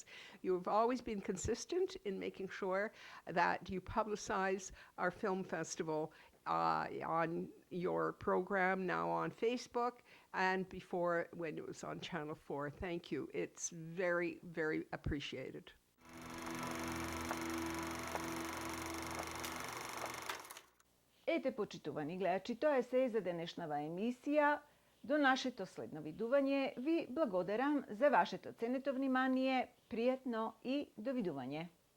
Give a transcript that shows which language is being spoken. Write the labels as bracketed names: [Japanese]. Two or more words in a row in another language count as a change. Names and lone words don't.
[English] You've always been consistent in making sure that you publicize our film festival on your program, now on Facebook, and before when it was on Channel 4. Thank you. It's very, very appreciated. [Macedonian] Ете, почитувани гледачи, тоа е се за денешнава емисија. До нашето следно видување ви благодарам за вашето ценето внимание, пријатно и довидување.